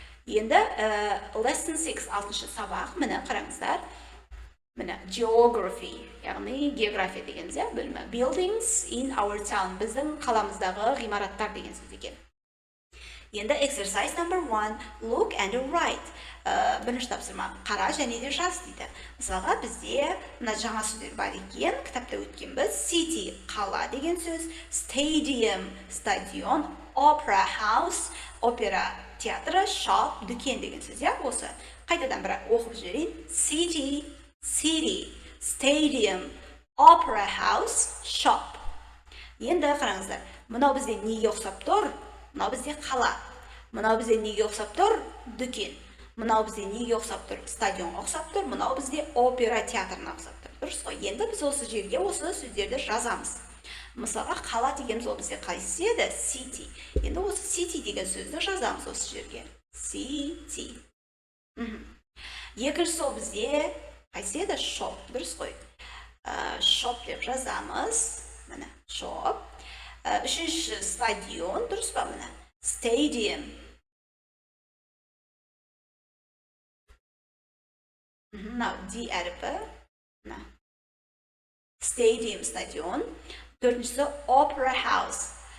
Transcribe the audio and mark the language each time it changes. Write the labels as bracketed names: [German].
[Kazakh] Енді lesson 6, 6-шы сабақ, міне қараңыздар. Міне geography, яғни география дегеніміз, бөлімі. [English] Buildings in our town, [Kazakh] біздің қаламыздағы ғимараттар деген сөз екен. Енді [English] exercise number 1, look and write. [Kazakh] Бірінші тапсырма, қара және де жаз дейді. Мысалға бізде мына жаңа сөздер бар екен, кітапта өткен біз. City, қала деген сөз, stadium, стадион, opera house, опера театры, shop, дүкен деген сөз, осы. Қайтадан бірақ оқып жіберейін. [English] City, stadium, opera house, shop. [Kazakh] Енді қараңыздар, мынау бізде неге ұқсап тұр? Мынау бізде қала. Мынау бізде неге ұқсап тұр? Дүкен. Мынау бізде неге ұқсап тұр? Стадион ұқсап тұр. Мынау бізде опера театрына ұқсап тұр. Дұрыс қой. Енді біз осы жерге осы сөздерді жазамыз. Мысалға қала дегеніміз ол бізде қайсы еді? [English] City. [Kazakh] Енді осы city деген сөзді жазамыз осы жерге. [English] City. [Kazakh] Екіншісі ол бізде қайсы еді? Shop. Дұрыс қой. Shop деп жазамыз. Міне, shop. Үшінші стадион, дұрыс па міне? [English] Stadium. [Kazakh] Мынау D әріпі. [English] Stadium, стадион. Төртіншісі opera house.